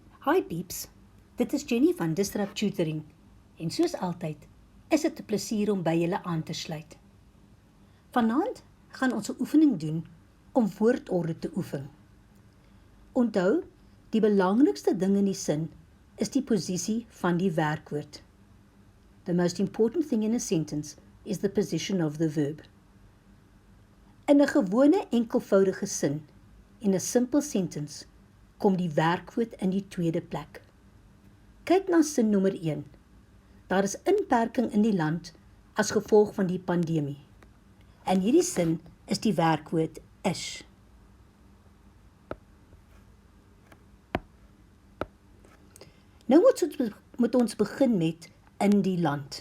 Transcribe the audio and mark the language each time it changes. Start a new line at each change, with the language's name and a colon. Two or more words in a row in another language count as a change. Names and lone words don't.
English: Hi peeps,
Afrikaans: dit is Jenny van Disrupt Tutoring en soos altyd is dit 'n plesier om by julle aan te sluit. Vanaand gaan ons 'n oefening doen om woordorde te oefen. Onthou, die belangrikste ding in die sin is die posisie van die werkwoord.
English: The most important thing in a sentence is the position of the verb.
Afrikaans: In 'n gewone enkelvoudige sin, in 'n
English: simple sentence,
Afrikaans: kom die werkwoord in die tweede plek. Kyk na sin nommer 1. Daar is inperking in die land as gevolg van die pandemie. In hierdie sin is die werkwoord is. Nou moet ons begin met in die land.